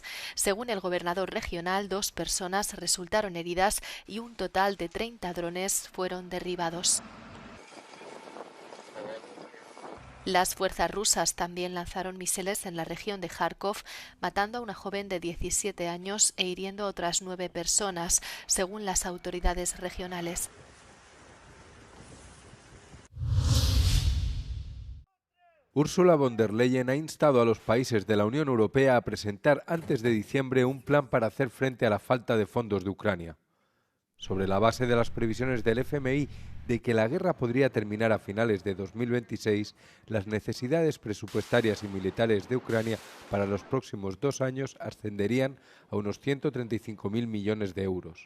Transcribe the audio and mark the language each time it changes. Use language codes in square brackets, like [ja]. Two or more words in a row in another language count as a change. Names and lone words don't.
[es] Según el gobernador regional, 2 personas resultaron heridas y un total de 30 drones fueron derribados. Las fuerzas rusas también lanzaron misiles en la región de Kharkov, matando a una joven de 17 años e hiriendo a otras 9 personas, según las autoridades regionales. Ursula von der Leyen ha instado a los países de la Unión Europea a presentar antes de diciembre un plan para hacer frente a la falta de fondos de Ucrania. Sobre la base de las previsiones del FMI de que la guerra podría terminar a finales de 2026, las necesidades presupuestarias y militares de Ucrania para los próximos 2 años ascenderían a unos 135.000 millones de euros.